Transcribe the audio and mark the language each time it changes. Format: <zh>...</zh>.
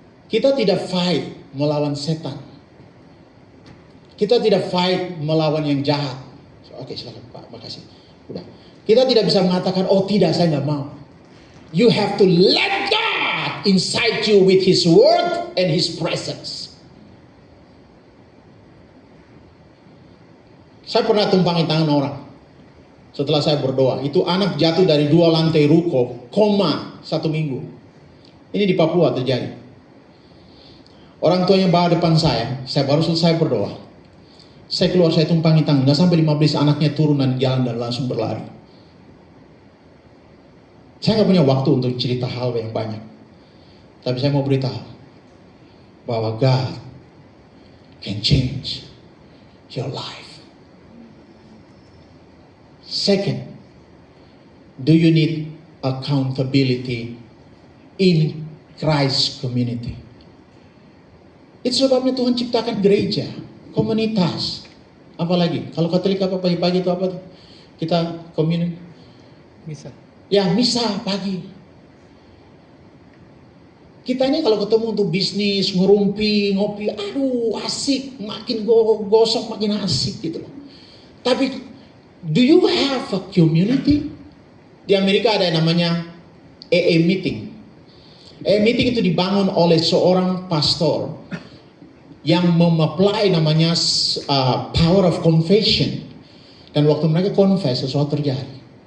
<id>Kita tidak fight melawan setan. Kita tidak fight melawan yang jahat. Oke, silakan Pak, makasih. Udah. Kita tidak bisa mengatakan, oh tidak, saya nggak mau.</id> <en>You have to let God inside you with His word and His presence.</en> <id>Saya pernah tumpangi tangan orang. Setelah saya berdoa, itu anak jatuh dari 2 lantai ruko, koma 1 minggu. Ini di Papua terjadi. Orang tuanya bawa depan saya baru selesai berdoa. Saya keluar, saya tumpangi tangan, nggak sampai 15 anaknya turun dan jalan dan langsung berlari. Saya nggak punya waktu untuk cerita hal yang banyak. Tapi saya mau beritahu bahwa</id> <en>God can change your life. Second, do you need accountability in Christ community?</en> <id>Itu sebabnya Tuhan ciptakan gereja, komunitas. Apalagi kalau Katolik apa pagi-pagi itu apa tuh? Kita community. Bisa. Ya, misa pagi. Kita ini kalau ketemu untuk bisnis, ngerumpi, ngopi, aduh asik, makin gosok makin asik gitu loh. Tapi</id> <en>do you have a community?</en> <id>Di Amerika ada yang namanya AA meeting. AA meeting itu dibangun oleh seorang pastor yang mem-apply namanya</id> <en>power of confession.</en> <id>Dan waktu mereka confess, sesuatu terjadi.</id>